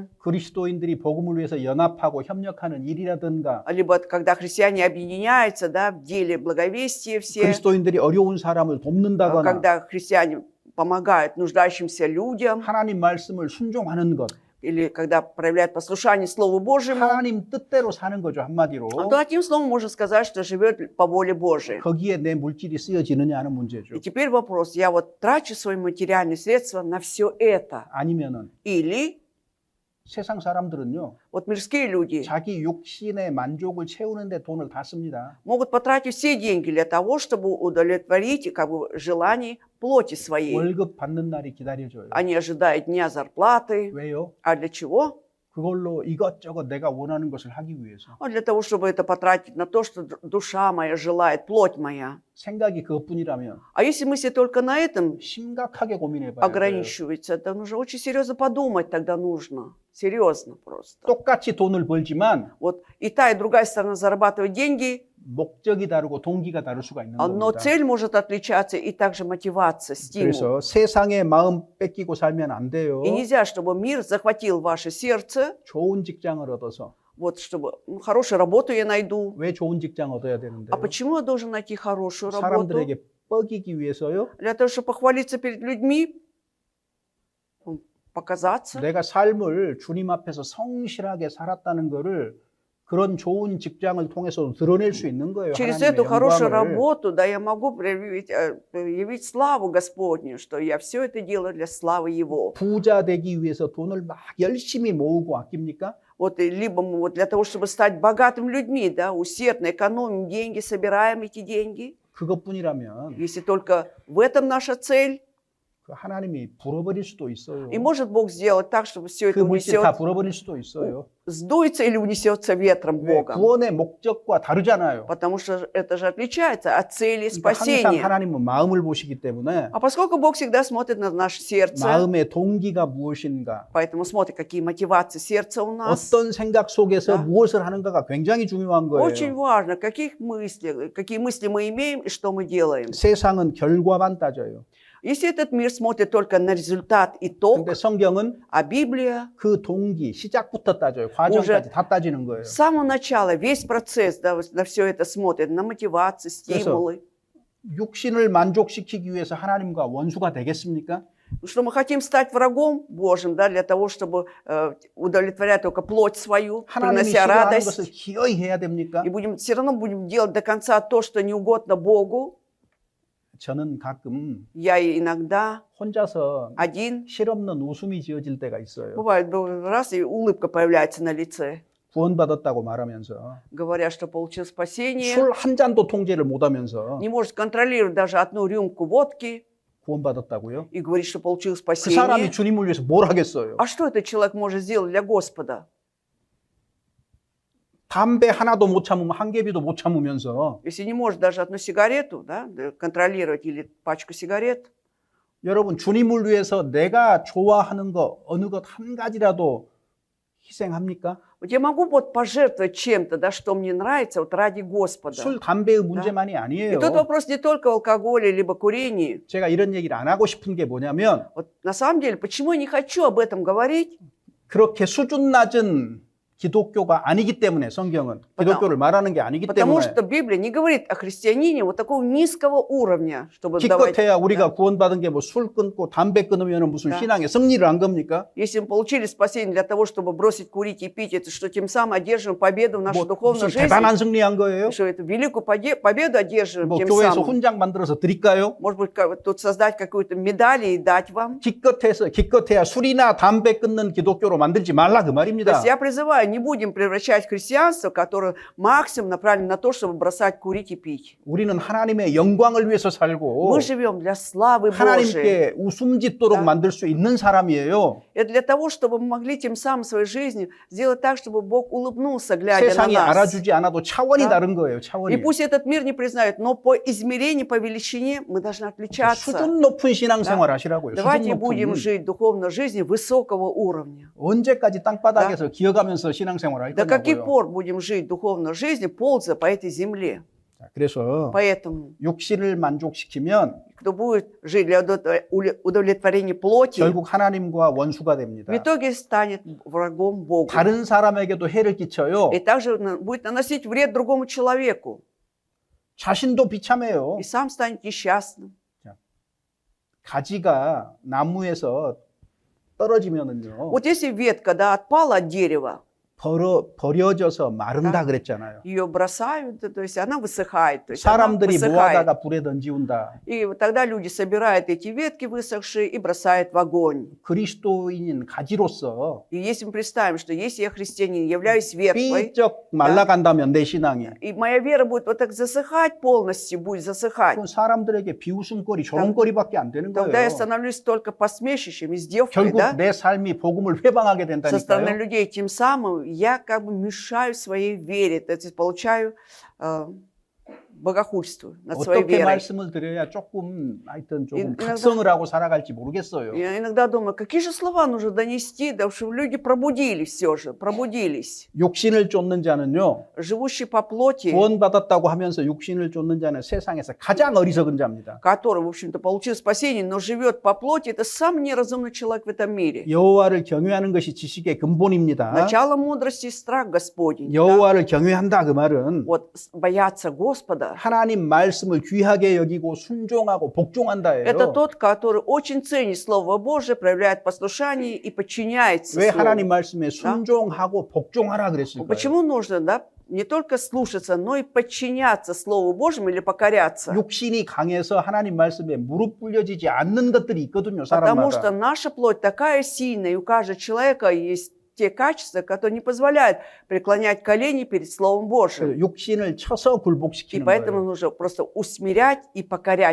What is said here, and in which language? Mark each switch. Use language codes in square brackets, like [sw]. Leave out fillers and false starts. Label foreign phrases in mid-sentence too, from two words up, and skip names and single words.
[ko] 그리스도인들이 복음을 위해서 연합하고 협력하는 일이라든가 [ru] либо когда христиане объединяются, да, в деле благовестия все, [ko] 그리스도인들이 어려운 사람을 돕는다거나 [ru] когда христиане помогают нуждающимся людям, [ko] 하나님 말씀을 순종하는 것 [ru] или когда проявляют послушание Слову Божьему, [ko] 하나님 뜻대로 사는 거죠 한마디로. [ru] то одним словом можно сказать, что живет по воле Божией. [ko] 거기에 내 물질이 쓰여지느냐 하는 문제죠. [ru] И теперь вопрос, я вот трачу свои материальные средства на все это? [ko] 아니면은 [ru] Или [ko] 세상 사람들은요 [ru] вот mирские люди [ko] 자기 육신의 만족을 채우는데 돈을 다 씁니다. [ru] могут потратить все деньги для того, чтобы удовлетворить как бы желания плоти своей. [ko] 월급 받는 날이 기다려져요. [ru] Они ожидают дня зарплаты. [ko] 왜요? [ru] А для чего? [ko] 그걸로 이것저것 내가 원하는 것을 하기 위해서. [ru] А для того, чтобы это потратить на то, что душа моя желает, плоть моя. [ko] 생각이 그것뿐이라면 [ru] А если мысли только на этом 심각하게 고민해 봐야 돼요. ограничиваются, это нужно очень серьезно подумать тогда нужно. Серьезно просто. [ko] 똑같이 돈을 벌지만 [ru] Вот и та, и другая сторона зарабатывать деньги, [ko] 목적이 다르고 동기가 다를 수가 있는 [ru] но [ko] 겁니다. [ru] цель может отличаться и также мотивация, стимул. [ko] 그래서 세상의 마음 뺏기고 살면 안 돼요. [ru] И нельзя, чтобы мир захватил ваше сердце, [ko] 좋은 직장을 얻어서. [ru] вот чтобы хорошую работу я найду. [ko] 왜 좋은 직장 얻어야 되는데요? [ru] А почему я должен найти хорошую работу? [ko] 사람들에게 뻐기기 위해서요? [ru] Для того, чтобы похвалиться перед людьми, показаться. [ko] 내가 삶을 주님 앞에서 성실하게 살았다는 거를 그런 좋은 직장을 통해서 드러낼 수 있는 거예요. [ru] Через [ko] 하나님의 [ru] эту хорошую [ko] 영광을. [ru] работу, да, я могу явить славу Господню, что я все это делаю для славы Его. [ko] 부자 되기 위해서 돈을 막 열심히 모으고 아낍니까? [ru] Вот, либо мы вот для того, чтобы стать богатыми людьми, да, усердно экономим деньги, собираем эти деньги. [ko] 그것뿐이라면 [ru] Если только в этом наша цель, [ko] 그 하나님이 불어버릴 수도 있어요. [ru] и может Бог сделать так, чтобы все [ko] 그 [ru] это [ko] 물질 다 [ru] унесет, [ko] 불어버릴 수도 있어요. [ru] сдуется или унесется ветром [ko] 왜? [ru] Богом. [ko] 구원의 목적과 다르잖아요. [ru] Потому что это же отличается от цели [ko] 그러니까 항상 [ru] спасения. [ko] 하나님은 마음을 보시기 때문에 [ru] А поскольку Бог всегда смотрит на наше сердце, [ko] 마음의 동기가 무엇인가, [ru] поэтому смотрит, какие мотивации сердца у нас. [ko] 어떤 생각 속에서 [ru] Да. [ko] 무엇을 하는가가 굉장히 중요한 [ru] Очень [ko] 거예요. [ru] важно, какие мысли мы имеем и что мы делаем. [ko] 세상은 결과만 따져요. [ru] Если этот мир смотрит только на результат, итог, [ko] 근데 성경은 [ru] а Библия [ko] 그 동기, 시작부터 따져요. 과정까지 다 따지는 거예요. [ru] с самого начала, весь процесс, да, на все это смотрит, на мотивации, стимулы. [ko] 육신을 만족시키기 위해서 하나님과 원수가 되겠습니까? [ru] Что мы хотим стать врагом Божьим, да, для того, чтобы удовлетворять только плоть свою, [ko] 하나님이 [ru] принося [ko] 싫어하는 것을 [ru] радость. [ko] 기어이 해야 됩니까? [ru] И все равно будем делать до конца то, что не угодно Богу. [ko] 저는 가끔 [ru] Я иногда [ko] 혼자서 [ru] один, [ko] 실없는 웃음이 지어질 때가 있어요. [ru] бывает, раз и улыбка появляется на лице, [ko] 구원받았다고 말하면서 [ru] говоря, что получил спасение, [ko] 술 한 잔도 통제를 못하면서 [ru] не может контролировать даже одну рюмку водки [ko] 구원받았다고요? [ru] и говорит, что получил [ko] 그 사람이 [ru] спасение. [ko] 주님을 위해서 뭘 하겠어요? [ru] А что этот человек может сделать для Господа? [ko] 담배 하나도 못 참으면 한 개비도 못 참으면서 [ru] Если не может даже одну сигарету, да, контролировать или пачку сигарет. [ko] 여러분 주님을 위해서 내가 좋아하는 거 어느 것 한 가지라도 희생합니까? [ru] Вот я могу вот пожертвовать чем-то, да, что мне нравится, вот ради Господа. [ko] 술, 담배의 문제만이 [ru] И [ko] 아니에요. [ru] тут вопрос не только в алкоголе, либо курении. [ko] 제가 이런 얘기를 안 하고 싶은 게 뭐냐면 [ru] Вот на самом деле, почему я не хочу об этом говорить? [ko] 그렇게 수준 낮은 기독교가 아니기 때문에 성경은 기독교를 말하는 게 아니기 [ru] Потому [ko] 때문에 [ru] что Библия не говорит о христианине вот такого низкого уровня, чтобы давать. [ko] 기껏해야 우리가 구원받은 게 뭐 술 끊고 담배 끊으면 무슨 [ru] Да. [ko] 신앙의 승리를 한 겁니까? [ru] Если мы получили спасение для того, чтобы бросить курить и пить, это что тем самым одерживаем победу в нашей [ko] 뭐 [ru] духовной [ko] 무슨 [ru] жизни? [ko] 대단한 승리한 거예요? [ru] Что это великую победу одерживаем [ko] 뭐 [ru] тем [ko] 교회에서 [ru] самым? [ko] 훈장 만들어서 드릴까요? [ru] Может быть, тут создать какую-то медаль и дать вам? [ko] 기껏해야 술이나 담배 끊는 기독교로 만들지 말라 그 [ru] То [ko] 말입니다. [ru] есть я призываю, не будем превращать христианство, которое максимум направлено на то, чтобы бросать курить и пить. [ko] 우리는 하나님의 영광을 위해서 살고 [ru] Мы живем для славы Божией. [ko] 하나님께 웃음 짓도록 [ru] Да. [ko] 만들 수 있는 사람이에요. [ru] Это для того, чтобы мы могли тем самым своей жизнью сделать так, чтобы Бог улыбнулся, глядя на [ko] 세상이 [ru] нас. [ko] 알아주지 않아도 차원이 [ru] Да. [ko] 다른 거예요. [ru] И [ko] 차원이. [ru] пусть этот мир не признает, но по измерению, по величине мы должны отличаться. [ko] 수준 높은 신앙생활 하시라고요. [ru] Давайте [ko] 수준 [ru] будем [ko] 높은. [ru] жить духовной жизнью высокого уровня. [ko] 언제까지 땅바닥에서 기어가면서 신앙생활 할 [ru] До каких [ko] 거냐고요. [ru] пор будем жить духовной жизнью, ползая по этой земле? [ko] 자, 그래서 [ru] Поэтому, [ko] 육신을 만족시키면 [ru] кто будет жить для удовлетворения плоти, [ko] 결국 하나님과 원수가 됩니다. [ru] в итоге станет врагом Бога. [ko] 다른 사람에게도 해를 끼쳐요. [ru] И также будет наносить вред другому человеку. [ko] 자신도 비참해요. [ru] И сам станет несчастным. [ko] 가지가 나무에서 떨어지면은요. [ru] Вот если ветка, да, отпала от дерева, [ko] 버려져서 마른다 그랬잖아요. [ru] Ее бросают, то есть она высыхает. То есть она [ko] 사람들이 [ru] высыхает. [ko] 모아다가 불에 던지운다. [ru] И вот тогда люди собирают эти ветки высохшие и бросают в огонь. [ko] 그리스도인인 가지로서 [ru] И если мы представим, что если я христианин, являюсь веткой, [ko] 삐쩍 말라간다면 내 신앙이 [ru] и моя вера будет вот так засыхать полностью, будет засыхать, [ko] 그건 사람들에게 비웃음거리, 조롱거리밖에 안 되는 [ru] тогда я [ko] 거예요. [ru] становлюсь только посмешищем, издевкой, [ko] 결국 [ru] да? [ko] 내 삶이 복음을 회방하게 [ru] Со стороны [ko] 된다니까요. [ru] людей. Тем самым я как бы мешаю своей вере, то есть получаю богохульствую над своей [ko] 어떻게 [ru] верой. [ko] 말씀을 드려야 조금 하여튼 조금 [ru] иногда- [ko] 각성을 하고 살아갈지 모르겠어요. [ru] Я иногда думаю, какие же слова нужно донести, да, чтобы люди пробудились все же, пробудились. [ko] 육신을 쫓는 자는요. [ru] Живущий по плоти, [ko] 구원받았다고 하면서 육신을 쫓는 자는 세상에서 가장 어리석은 자입니다. [ru] который, в общем-то, получил спасение, но живет по плоти, это самый неразумный человек в этом мире. [ko] 여호와를 경외하는 것이 지식의 근본입니다. [ru] Начало мудрости – страх Господень. да. [ko] 여호와를 경외한다 그 말은 [ru] Вот бояться Господа [ko] 하나님 말씀을 귀하게 여기고 순종하고 – [ru] это [ko] 복종한다예요. [ru] тот, который очень ценит Слово Божие, проявляет послушание и подчиняется [ko] 왜 [ru] Слову. [ko] 하나님 말씀에 순종하고 복종하라 그랬을까요? [ru] Почему нужно, да, не только слушаться, но и подчиняться Слову Божьему или покоряться? [ko] 육신이 강해서 하나님 말씀에 무릎 꿇려지지 않는 것들이 있거든요, [ru] Потому что [ko] 사람마다. [ru] наша плоть такая сильная, и у каждого человека есть те качества, которые не позволяют преклонять колени перед Словом Божьим. [ko] 육신을 쳐서 [ru] И [ko] 굴복시키는 [ru] поэтому [ko] 거예요. [ru] нужно просто усмирять и покорять